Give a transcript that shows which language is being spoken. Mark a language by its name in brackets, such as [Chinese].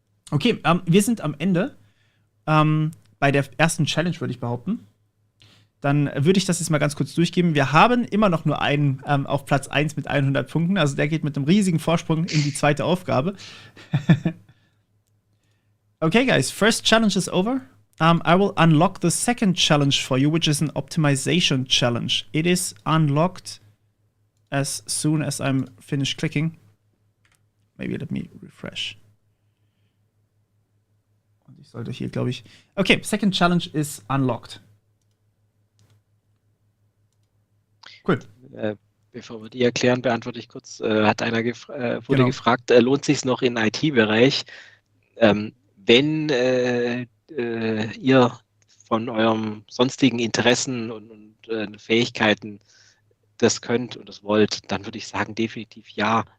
[German] Okay, wir sind am Ende bei der ersten Challenge, würde ich behaupten. Dann würde ich das jetzt mal ganz kurz durchgeben. Wir haben immer noch nur einen auf Platz 1 mit 100 Punkten. Also der geht mit einem riesigen Vorsprung in die zweite Aufgabe. [English] Okay, guys, first challenge is over. I will unlock the second challenge for you, which is an optimization challenge. It is unlocked as soon as I'm finished clicking. Maybe let me refresh. [German] Und ich sollte hier, glaube ich... [English] Okay, second challenge is unlocked. Cool. [German] Bevor wir die erklären, beantworte ich kurz. Hat einer wurde gefragt, lohnt sich noch im IT-Bereich, wenn ihr von eurem sonstigen Interessen und Fähigkeiten das könnt und das wollt, dann würde ich sagen, definitiv ja.